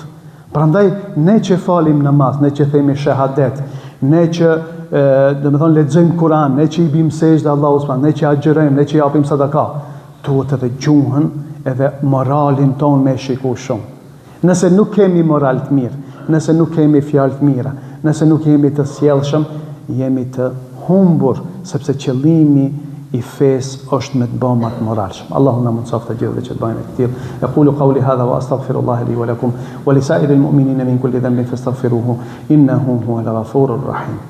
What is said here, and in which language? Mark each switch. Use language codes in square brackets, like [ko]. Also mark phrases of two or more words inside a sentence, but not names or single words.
[sq] Prandaj ne që falim namaz, ne që themi shahadet, ne që domethënë lexojmë Kur'an, ne që i bim sejdë Allahut subhanahu, ne që agjërojmë, ne që japim sadaka, duhet edhe gjuhën edhe moralin ton me shiku shumë. Nëse nuk kemi moral të mirë, nëse nuk kemi fjalë të mira, nëse nuk jemi të sjellshëm, jemi të humbur, sepse qëllimi i fesë është me të bëjë më të moralshëm. Allahu na mundsoft të gjithë dhe që të bëjmë të tillë. [ar] أقول قولي هذا وأستغفر الله لي ولكم ولسائر المؤمنين من كل ذنب فاستغفروه إنه هو الغفور الرحيم.